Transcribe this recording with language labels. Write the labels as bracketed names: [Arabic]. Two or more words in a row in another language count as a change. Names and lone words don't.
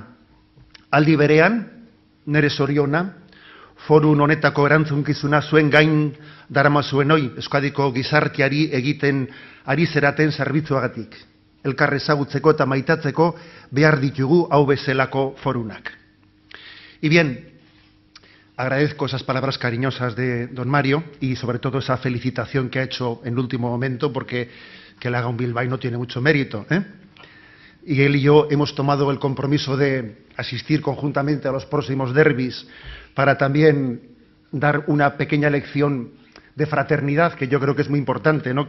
[Basque] Aldi berean, nere zoriona, forun honetako erantzunkizuna zuen gain darama zuen hoi, Euskadiko gizarteari egiten ari zeraten zerbitzuagatik. Elkar ezagutzeko eta maitatzeko behar ditugu hau bezalako forunak. [Spanish] Y bien, agradezco esas palabras cariñosas de don Mario y sobre todo esa felicitación que ha hecho en el último momento, porque que le haga un bilbaíno no tiene mucho mérito, ¿eh? Y él y yo hemos tomado el compromiso de asistir conjuntamente a los próximos derbis para también dar una pequeña lección de fraternidad, que yo creo que es muy importante, ¿no?